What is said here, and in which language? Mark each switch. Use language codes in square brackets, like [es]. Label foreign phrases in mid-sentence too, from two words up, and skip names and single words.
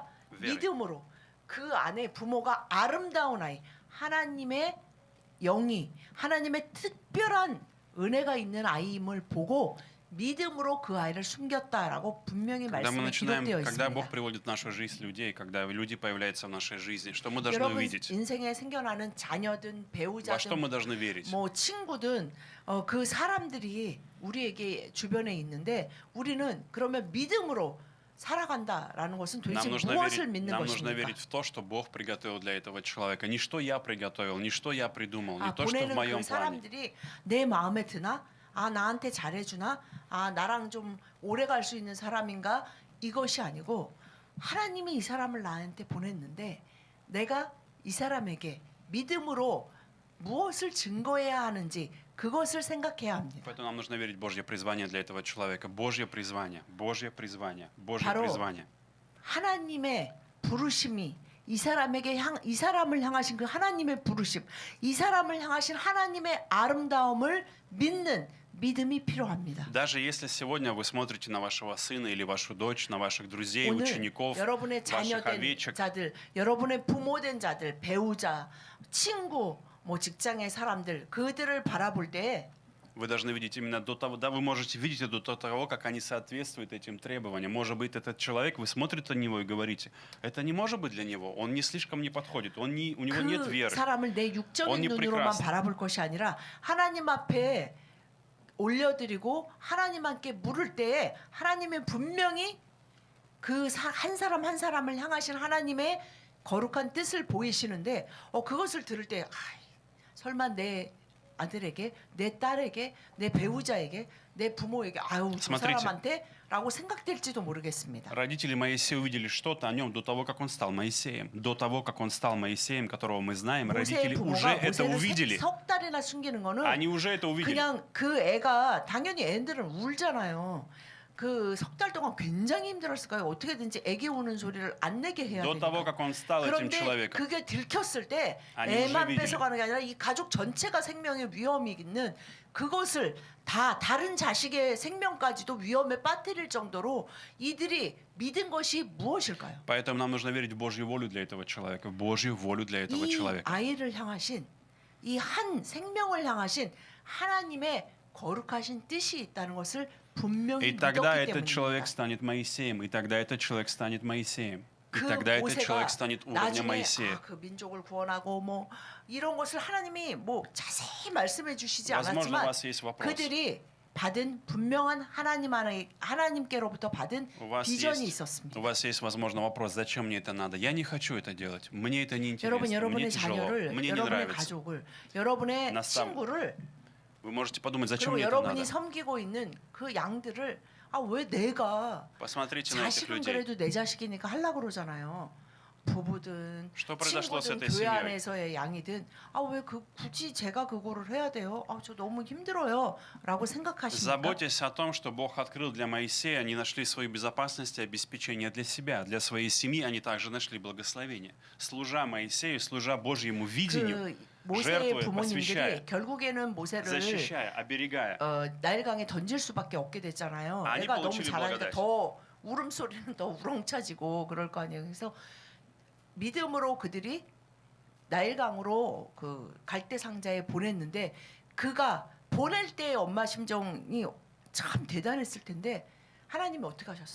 [ru] Верой. [ko] 믿음으로 그 안에 부모가 아름다운 아이, 하나님의 영이, 하나님의 특별한 은혜가 있는 아이임을 보고 믿음으로 그 아이를 숨겼다라고 분명히 [ru] Когда мы [ko] 말씀에 [ru] начинаем, [ko] 기록되어 [ru] когда Бог [ko] 있습니다. [ru] приводит в нашу жизнь людей, когда люди появляются в нашей жизни, что мы должны [ko] 여러분 [ru] увидеть? [ko] 인생에 생겨나는 자녀든 [ru] Во что [ko] 배우자든 [ru] мы должны верить? [ko] 뭐 친구든 그 사람들이 우리에게 주변에 있는데 우리는 그러면 믿음으로 살아간다라는 것은 도대체 무엇을 믿는 [ru] нам нужно [ko] 것입니까? [ru] верить в то, что Бог приготовил для этого человека. Не что я приготовил, не что я придумал, не [ko] 아, [ru] то, что в [ko] 보내는 [ru] моем [ko] 그 [ru] плане. [ko] 사람들이 내 마음에 드나? 아, 나한테 잘해주나? 아, 나랑 좀 오래 갈 수 있는 사람인가? 이것이 아니고 하나님이 이 사람을 나한테 보냈는데 내가 이 사람에게 믿음으로 무엇을 증거해야 하는지 그것을 생각해야 합니다. [ru] Поэтому нам нужно верить в Божье призвание для этого человека. Божье призвание, Божье призвание, Божье [ko] 바로 [ru] призвание. [ko] 하나님의 부르심이 이 사람을 향하신 그 하나님의 부르심, 이 사람을 향하신 하나님의 아름다움을 믿는 믿음이 필요합니다. [ru] Даже если сегодня вы смотрите на вашего сына или вашу дочь, на ваших друзей, [ko] 오늘 [ru] учеников, [ko] 여러분의 [ru] ваших [ko] 자녀된 [ru] овечек, [ko] 자들, 여러분의 부모된 자들, 배우자, 친구, 뭐 직장의 사람들 그들을 바라볼 때 [ru] вы должны видеть именно до того, да, вы можете видеть это до того, как они соответствуют этим требованиям. Может быть, этот человек, вы смотрите на него и говорите, это не может быть для него, он не слишком не подходит, у него нет [ko] 그 [ru] веры. [ko] 사람을 내 [ru] Он [ko] 육적인 [ru] не [ko] 눈으로만 [ru] прекрасен. [ko] 바라볼 것이 아니라 하나님 앞에 올려드리고 하나님께 물을 때에 하나님은 분명히 그 한 사람 한 사람을 향하신 하나님의 거룩한 뜻을 보이시는데 그것을 들을 때 설마 내 아들에게, 내 딸에게, 내 배우자에게, 내 부모에게 아유 저 [ru] Смотрите. [ko] 사람한테라고 생각될지도 모르겠습니다. [ru] Родители Моисея увидели что-то о нем до того, как он стал Моисеем. До того, как он стал Моисеем, которого мы знаем, [ko] 모세의 [ru] родители уже [ko] 부모가 [ru] это [ko] 모세를 [ru] увидели. [ko] 석 달이나 숨기는 거는 [ru] Они уже это увидели. [ko] 그냥 그 애가 당연히 애들은 울잖아요. 그 석 달 동안 굉장히 힘들었을 거예요. 어떻게든지 애기 우는 소리를 안 내게 해야 [ru] До того, [ko] 되니까. [ru] как он стал этим [ko] 그런데 [ru] человеком. [ko] 그게 들켰을 때 아니, 애만 [ru] уже [ko] 뺏어가는 게 아니라 이 가족 전체가 생명의 위험이 있는 그것을 다 다른 자식의 생명까지도 위험에 빠뜨릴 정도로 이들이 믿은 것이 무엇일까요? [ru] Поэтому нам нужно верить в Божью волю для этого человека, в Божью волю для этого [ko] 이 [ru] человека. [ko] 아이를 향하신 이 한 생명을 향하신 하나님의 거룩하신 뜻이 있다는 것을 분명히 [ru] И тогда [ko] 믿었기 [ru] этот человек [ko] 때문입니다. [ru] станет Моисеем, и тогда этот человек станет Моисеем. И [ko] 그 [ru] тогда этот [ko] 모세가 [ru] человек станет уровня [ko] 나중에 [ru] Моисея. [ko] 그 민족을 구원하고 뭐 이런 것을 하나님이 뭐 자세히 말씀해 주시지 [ru] Возможно, у [ko] 않았지만 [ru] вас есть вопрос. [ko] 그들이 받은 분명한 하나님께로부터 받은 [ru] У вас [ko] 비전이 [ru] есть, [ko] 있었습니다. [ru] у вас есть, возможно, вопрос, зачем мне это надо? Я не хочу это делать. Мне это не [ko] 여러분, [ru] интересно. Мне [ko] 여러분의 [ru] тяжело. [ko] 자녀를, [ru] Мне не [ko] 여러분의 [ru] нравится. [ko] 가족을, 여러분의 나싸움. 친구를 [ru] Вы можете подумать, зачем [ko] 그리고 [ru] мне это [ko] 여러분이 [ru] надо? [ko] 섬기고 있는 그 양들을 왜 내가 [ru] Посмотрите на этих [ko] 자식은 [ru] людей. [ko] 그래도 내 자식이니까 하려고 그러잖아요. 부부든 [ru] Что произошло с [ko] 친구든 [ru] этой [ko] 교회 [ru] семьей? [ko] 안에서의 양이든 왜 굳이 제가 그거를 해야 돼요? 저 너무 힘들어요라고 생각하십니까? [ru] Заботьтесь о том, что Бог открыл для Моисея, они нашли свою безопасность и обеспечение для себя. Для своей семьи они также нашли благословение. Служа Моисею, служа Божьему видению, [ko] 그 모세의 [ru] жертвуя, [ko] 부모님들이 [ru] посвящая, [ko] 결국에는 모세를 [ru] защищая, оберегая. [ko] 나일강에 던질 수밖에 없게 됐잖아요. 아니, 애가 너무 [ru] получили [ko] 잘하니까 [ru] благодать. [ko] 더 울음소리는 더 우렁차지고 그럴 거 아니에요. 그래서 믿음으로 그들이 나일강으로 그 갈대 상자에 보냈는데 그가 보낼 때 엄마 심정이 참 대단했을 텐데 하나님이 어떻게 하셨어요?